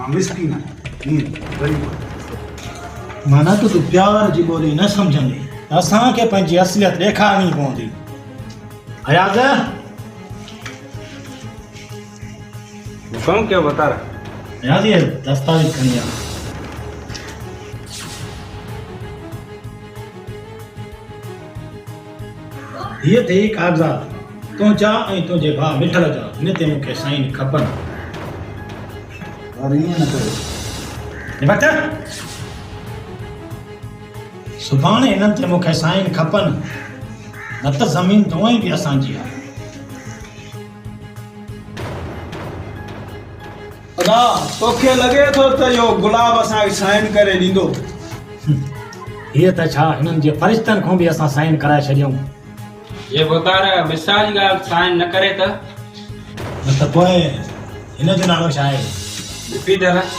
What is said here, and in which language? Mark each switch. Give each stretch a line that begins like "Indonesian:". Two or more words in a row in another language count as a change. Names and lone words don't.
Sindhi: मां मिसकीन आहियां, ईअं ग़रीब आहियां। माना त तूं प्यार जी ॿोली न सम्झंदी, असांखे पंहिंजी असलियत ॾेखारणी पवंदी। हयाज़ हुकुम कयो बतारा। हयाज़ ये दस्तावेज़ खणी आ। ये थे कागज़ात, तूं जा ऐं तुंहिंजे भाउ मिठल जा, हिन ते मूंखे साइन खपनि। अरे ईअं न कयो। निबट सुभाणे हिननि ते मूंखे साइन खपनि, न त ज़मीन तव्हां ई बि असांजी आहे। अदा तोखे लॻे थो त इहो गुलाब असांखे साइन करे ॾींदो? हीअ त छा, हिननि जे फ़रिश्तनि खां बि असां साइन कराए छॾियऊं। ये बतारा मिसाल जी ॻाल्हि साइन न करे त? न त पोइ हिन जो नालो छा आहे? पीटर।